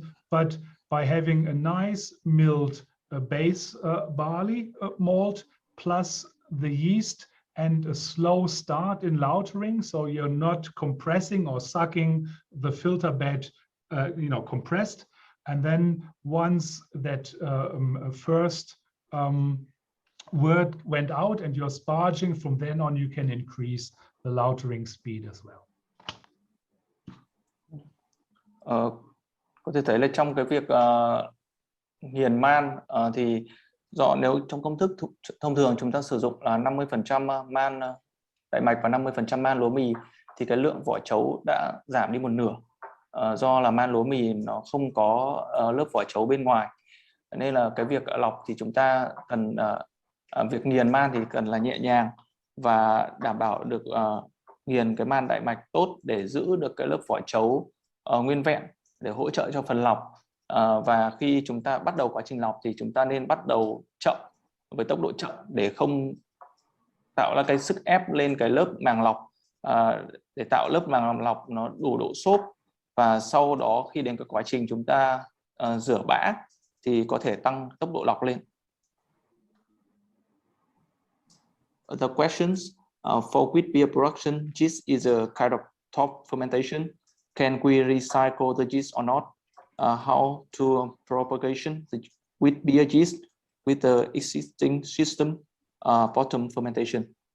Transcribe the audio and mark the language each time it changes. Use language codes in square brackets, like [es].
[en] But by having a nice milled base barley malt plus the yeast and a slow start in lautering, so you're not compressing or sucking the filter bed, compressed, and then once that first word went out and you're sparging, from then on you can increase the lautering speed as well. [vi] Có thể thấy là trong cái việc nghiền man thì nếu trong công thức thông thường chúng ta sử dụng là 50% man đại mạch và 50% man lúa mì, thì cái lượng vỏ trấu đã giảm đi một nửa, do là man lúa mì nó không có lớp vỏ trấu bên ngoài, nên là cái việc lọc thì chúng ta cần việc nghiền man thì cần là nhẹ nhàng và đảm bảo được nghiền cái man đại mạch tốt để giữ được cái lớp vỏ trấu nguyên vẹn để hỗ trợ cho phần lọc. Và khi chúng ta bắt đầu quá trình lọc thì chúng ta nên bắt đầu chậm, với tốc độ chậm, để không tạo ra cái sức ép lên cái lớp màng lọc, để tạo lớp màng lọc nó đủ độ xốp, và sau đó khi đến cái quá trình chúng ta rửa bã thì có thể tăng tốc độ lọc lên. [en] The questions for wheat beer production, yeast is a kind of top fermentation. Can we recycle the yeast or not? How to propagation the wheat beer yeast with the existing system, bottom fermentation?